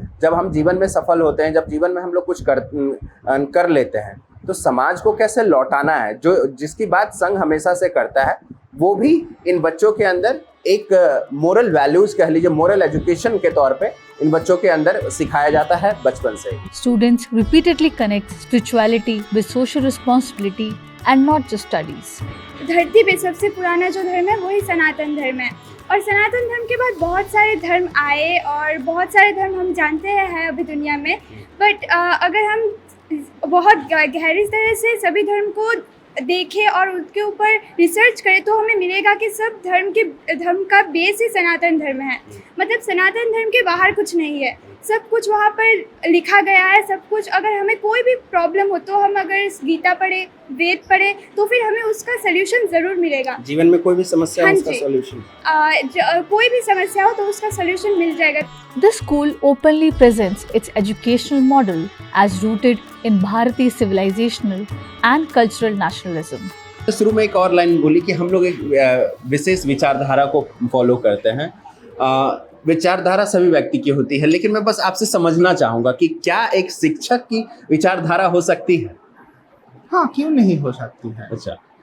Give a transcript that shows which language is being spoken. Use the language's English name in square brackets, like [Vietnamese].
[Hindi] जब हम जीवन में सफल होते हैं, जब जीवन में हम लोग कुछ कर लेते हैं, तो समाज को कैसे लौटाना है, जिसकी बात संघ हमेशा से करता है, वो भी इन बच्चों के अंदर एक मोरल वैल्यूज कह लीजिए, मोरल एजुकेशन के तौर पे इन बच्चों के अंदर सिखाया जाता है बचपन से। [English] Students repeatedly connect spirituality with social responsibility and not just studies. [Hindi] धरती पे सबसे पुराना जो धर्म है वही सनातन धर्म है, और सनातन धर्म के बाद बहुत सारे धर्म आए और बहुत सारे धर्म हम जानते हैं अभी दुनिया में। बट अगर हम बहुत गहरी तरह से सभी धर्म को देखें और उसके ऊपर रिसर्च करें तो हमें मिलेगा कि सब धर्म का बेस ही सनातन धर्म है। मतलब सनातन धर्म के बाहर कुछ नहीं है, सब कुछ वहाँ पर लिखा गया है। सब कुछ, अगर हमें कोई भी प्रॉब्लम हो तो हम अगर गीता पढ़े, वेद पढ़े, तो फिर हमें उसका सलूशन ज़रूर मिलेगा। जीवन में कोई भी समस्या हो, उसका सॉल्यूशन कोई भी समस्या हो तो उसका सलूशन मिल जाएगा। [English] This school openly presents its educational model as rooted in Bharati civilizational and cultural nationalism. [Hindi] शुरू में एक और लाइन बोली कि हम लोग एक विशेष विचारधारा को फॉलो करते हैं। विचारधारा सभी व्यक्ति की होती है, लेकिन मैं बस आपसे समझना चाहूँगा कि क्या एक शिक्षक की विचारधारा हो सकती है? हाँ, क्यों नहीं हो सकती है। अच्छा,